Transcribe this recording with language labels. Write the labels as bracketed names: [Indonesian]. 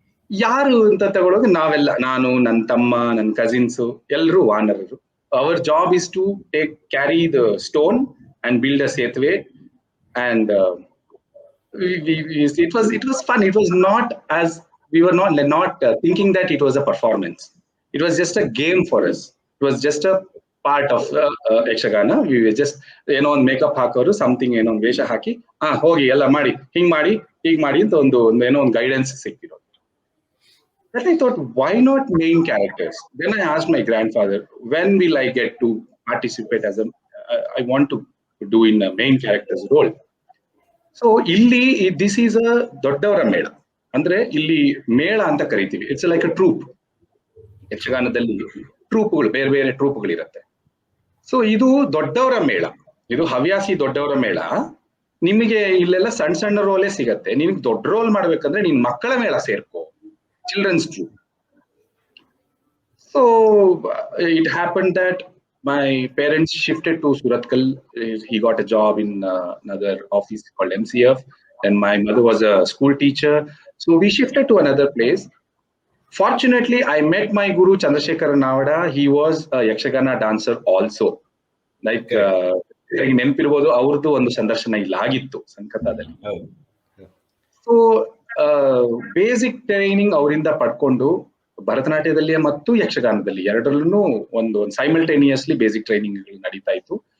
[Kannada] ಯಾರು ಅಂತ ತಗೊಳ್ಳೋದು, ನಾವೆಲ್ಲ, ನಾನು, ನನ್ನ ತಮ್ಮ, ನನ್ನ ಕಸಿನ್ಸು, ಎಲ್ಲರೂ ವಾನರರು. [English] our job is to carry the stone and build a setway, and it was fun. It was not as we were not thinking that it was a performance. It was just a game for us. It was just a part of Yakshagana. We were just [Kannada] ಏನೋ ಒಂದು makeup ಹಾಕೋರು, something ಏನೋ ಒಂದು ವೇಷ ಹಾಕಿ ಹೋಗಿ ಎಲ್ಲ ಮಾಡಿ ಹಿಂಗ್ ಮಾಡಿ ಅಂತ ಒಂದು ಏನೋ ಒಂದು ಗೈಡೆನ್ಸ್ ಸಿಕ್ಕಿರೋದು. [English] Then I thought, why not main characters? Then I asked my grandfather, when will I get to participate as I want to do in a main character's role. [Kannada] So ಇಲ್ಲಿ [English] this is a [Kannada] ದೊಡ್ಡವರ ಮೇಳ, ಅಂದ್ರೆ ಇಲ್ಲಿ ಮೇಳ ಅಂತ ಕರಿತೀವಿ. [English] It's like a troupe. [Kannada] ಯಕ್ಷಗಾನದಲ್ಲಿ ಟ್ರೂಪ್ಗಳು, ಬೇರೆ ಬೇರೆ ಟ್ರೂಪ್ಗಳಿರುತ್ತೆ. ಸೊ ಇದು ದೊಡ್ಡವರ ಮೇಳ, ಇದು ಹವ್ಯಾಸಿ ದೊಡ್ಡವರ ಮೇಳ. ನಿಮಗೆ ಇಲ್ಲೆಲ್ಲ ಸಣ್ಣ ಸಣ್ಣ ರೋಲೇ ಸಿಗತ್ತೆ. ನಿಮ್ಗೆ ದೊಡ್ಡ ರೋಲ್ ಮಾಡ್ಬೇಕಂದ್ರೆ ನಿನ್ ಮಕ್ಕಳ ಮೇಳ ಸೇರ್ಕೋ, [English] children's troop. So it happened that my parents shifted to Surathkal. He got a job in another office called MCF, and my mother was a school teacher. So we shifted to another place. Fortunately, I met my guru Chandrasekhar Navada. He was a Yakshagana dancer also. [Kannada] Like ನೆನಪಿರ್ಬೋದು, ಅವ್ರದ್ದು ಒಂದು ಸಂದರ್ಶನ ಇಲ್ಲಿ ಆಗಿತ್ತು ಸಂಕತಾದಲ್ಲಿ. So basic training ಅವರಿಂದ ಪಡ್ಕೊಂಡು ಭರತನಾಟ್ಯದಲ್ಲಿ ಮತ್ತು ಯಕ್ಷಗಾನದಲ್ಲಿ ಎರಡರಲ್ಲೂ ಒಂದು ಸೈಮಲ್ಟೇನಿಯಸ್ಲಿ ಬೇಸಿಕ್ ಟ್ರೈನಿಂಗ್ ನಡೀತಾ ಇತ್ತು.